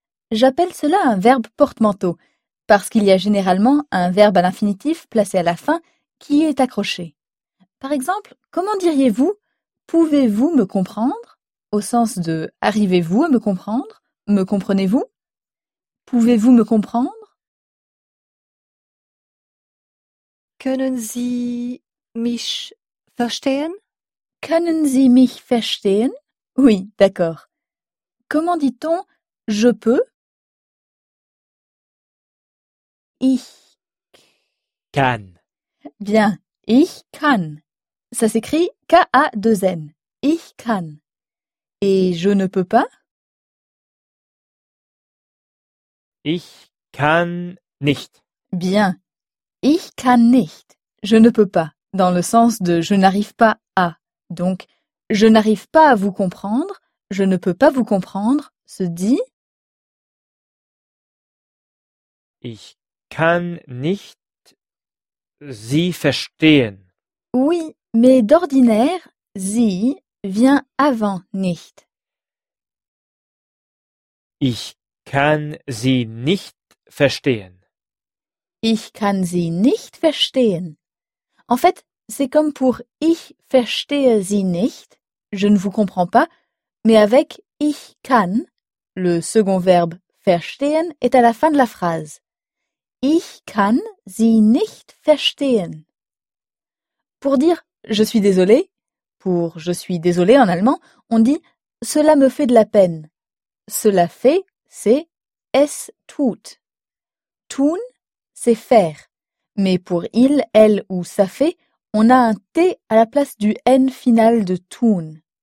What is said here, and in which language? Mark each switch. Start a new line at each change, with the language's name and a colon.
French: J'appelle cela un verbe porte-manteau, parce qu'il y a généralement un verbe à l'infinitif placé à la fin qui y est accroché. Par exemple, comment diriez-vous « pouvez-vous me comprendre » au sens de « arrivez-vous à me comprendre ? Me comprenez-vous ? Pouvez-vous me comprendre ?
German: Können Sie mich verstehen ? Können Sie mich verstehen ?
French: Oui, d'accord. Comment dit-on « je peux » ?
German: Ich kann. Bien, ich kann. Ça s'écrit K-A-2-N. Ich kann.
French: Et je ne peux pas ?
German: Ich kann nicht.
French: Bien.
German: Ich kann nicht.
French: Je ne peux pas. Dans le sens de je n'arrive pas à. Donc, je n'arrive pas à vous comprendre. Je ne peux pas vous comprendre. Se dit.
German: Ich kann nicht Sie verstehen.
French: Oui, mais d'ordinaire, Sie vient avant nicht.
German: Ich kann sie nicht verstehen. Ich kann sie nicht verstehen.
French: En fait, c'est comme pour
German: ich verstehe sie nicht,
French: je ne vous comprends pas, mais avec
German: ich kann,
French: le second verbe verstehen est à la fin de la phrase.
German: Ich kann sie nicht verstehen.
French: Pour dire je suis désolé, pour je suis désolé en allemand, on dit cela me fait de la peine. Cela fait, c'est
German: es tut.
French: Tun, c'est faire. Mais pour il, elle ou ça fait, on a un t à la place du n final de tun.